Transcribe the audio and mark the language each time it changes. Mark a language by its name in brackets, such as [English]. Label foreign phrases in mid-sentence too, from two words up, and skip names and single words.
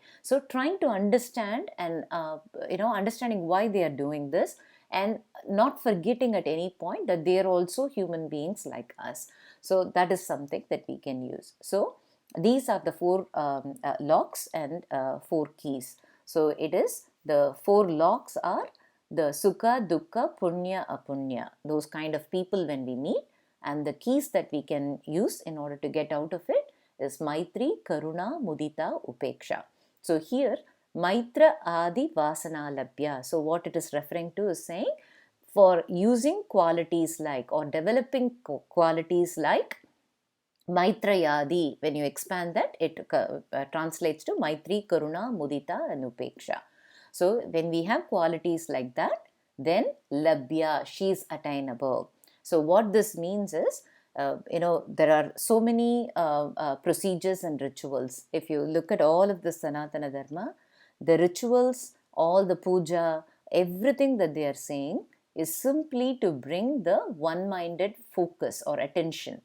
[English] So trying to understand and understanding why they are doing this, and not forgetting at any point that they are also human beings like us. So that is something that we can use. So these are the four locks and four keys. So it is, the four locks are the [Sanskrit] sukha, dukkha, punya, apunya, [English] those kind of people when we meet. And the keys that we can use in order to get out of it is [Sanskrit] maitri, karuna, mudita, [English] upeksha. So here, [Sanskrit] mitrādi vāsanālabhyā. [English] So what it is referring to is saying, for using qualities like, or developing qualities like mitrādi, when you expand that, it translates to [Sanskrit] maitri, karuna, mudita [English] and upeksha. So when we have qualities like that, then labhya, she is attainable. So what this means is, there are so many procedures and rituals. If you look at all of the Sanatana Dharma, the rituals, all the puja, everything that they are saying is simply to bring the one-minded focus or attention.